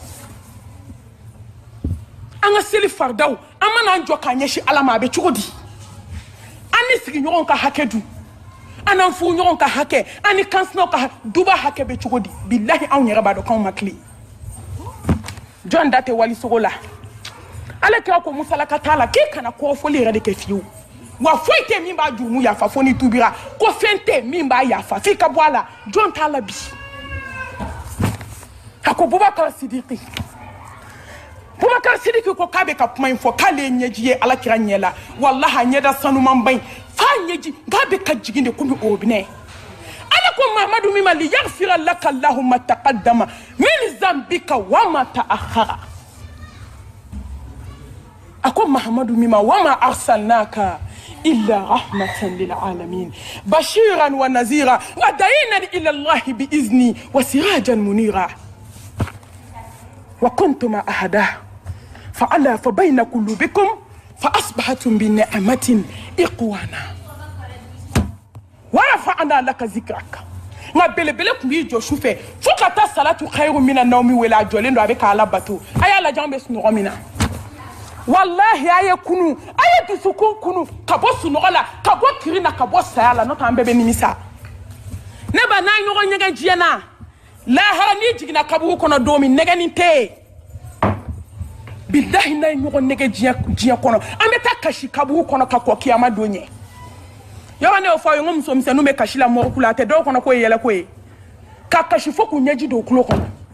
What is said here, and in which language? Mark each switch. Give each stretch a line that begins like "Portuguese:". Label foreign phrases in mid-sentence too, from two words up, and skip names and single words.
Bambara: an ka seli faridaw an mana an jɔ k'a ɲɛsin Ala ma a bɛ cogo di an ni sigiɲɔgɔnw ka hakɛ dun an n'an furuɲɔgɔnw ka hakɛ an ni kansinaw ka duba hakɛ bɛ cogo di billahi anw yɛrɛ b'a dɔn k'anw ma tile jɔn da tɛ walisogo la Alakira ko musalaka t'a la k'e kana kɔrɔfɔli yɛrɛ de kɛ fiyewu wa foyi tɛ min b'a jurumu yafa fo ni tubira ko fɛn tɛ min b'a yafa f'i ka bɔ a la jɔn t'a la bi a ko Bubakar Sidiki ko k'a bɛ ka kuma in fɔ k'ale ye ɲɛji ye Alakira ɲɛ la wallahi a ɲɛda sanuman ba in f'a ɲɛji k'a bɛ ka jigin de komi orobinɛ Ala ko Mahamadu
Arabic: من ما ليغفر لك الله ما تقدم من ذنبك وما تأخر ako Mahamadu مما وما أرسلناك إلا رحمة للعالمين بشيرا ونذيرا وداعيا إلى الله بإذنه وسراجا منيرا وكنتم أحدا فألف بين قلوبكم فأصبحتم بنعمته إخوانا ورفعنا لك ذكرك nga
Bambara: belebele kun bi jɔ sufɛ fo ka taa
Arabic: الصلاة خير من النوم
Bambara: wala jɔlen do a bɛ ka Ala bato a y'a lajɛ an bɛ sunɔgɔ min na wallahi aye kunu aye dusukun kunu ka bɔ sunɔgɔ la ka bɔ kiri na ka bɔ saya la n'o tɛ an bɛɛ bɛ nimisa ne ba n'a ɲɔgɔn ɲɛgɛn diɲɛ na lahara n'i jiginna kaburu kɔnɔ don min nɛgɛnin tɛ yen billahi n'a ye ɲɔgɔn nɛgɛ diɲɛ kɔnɔ an bɛ taa kasi kaburu kɔnɔ ka kɔ kiyama don ɲɛ yɔrɔ ne y'o fɔ aw ye n ko musomisɛnninw bɛ kasi la mɔgɔ kula a tɛ dɔw kɔnɔ ko ye yɛlɛko ye ka kasi fo k'u ɲɛji don tulo kɔnɔ